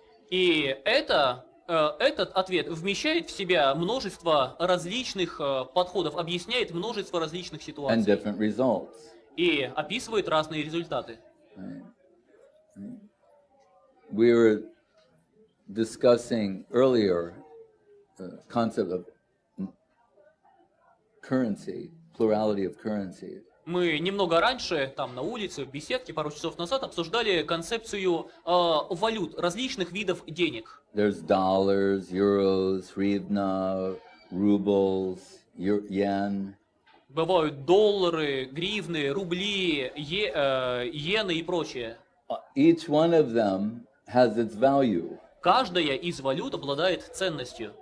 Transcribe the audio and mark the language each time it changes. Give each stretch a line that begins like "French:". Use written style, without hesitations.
Russian: И этот ответ вмещает в себя множество различных подходов, объясняет множество различных
English: And
Russian: ситуаций
English: different results.
Russian: и описывает разные результаты.
English: Right. Right. We were discussing earlier the concept of currency, plurality of currencies.
Russian: Мы немного раньше, там на улице, в беседке, пару часов назад, обсуждали концепцию валют, различных видов денег.
English: There's dollars, euros, hryvnia, rubles, yen.
Russian: Бывают доллары, гривны, рубли, иены и прочее.
English: Each one of them has its value.
Russian: Каждая из валют обладает ценностью.